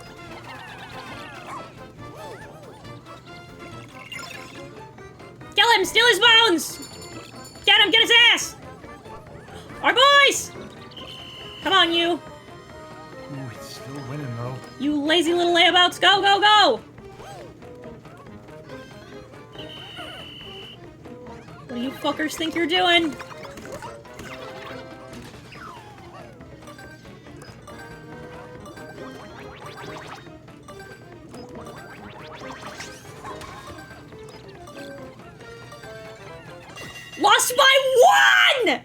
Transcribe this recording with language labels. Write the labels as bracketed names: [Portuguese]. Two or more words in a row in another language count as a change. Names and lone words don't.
[English] Kill him, steal his bones! Get him, get his ass! Our boys! Come on, you. Ooh, it's still winning though. You lazy little layabouts, go, go, go! What do you fuckers think you're doing? Lost by one!